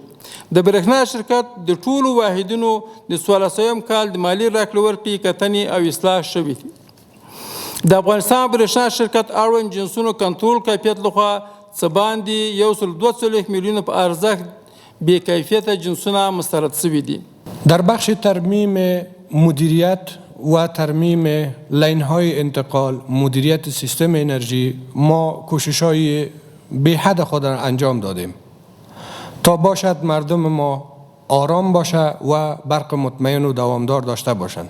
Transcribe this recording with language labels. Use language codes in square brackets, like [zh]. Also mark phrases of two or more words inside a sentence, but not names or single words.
[ps] د برېښنا شرکت د ټولو واحدونو د 14 کال د مالی راکړې ورکړې کتنې او اصلاح شوې دي. د افغانستان برېښنا شرکت اړوند جنسونو کنټرول کیفیت لخوا څه باندې 142 میلیونه په ارزښت بې کیفیته جنسونه مسترد شوي دي. [fa] در بخش ترمیم مدیریت و ترمیم لین های انتقال، مدیریت سیستم انرژی، ما کوشش های به حد خود را انجام دادیم تا باشد مردم ما آرام باشه و برق مطمئن و دوامدار داشته باشند.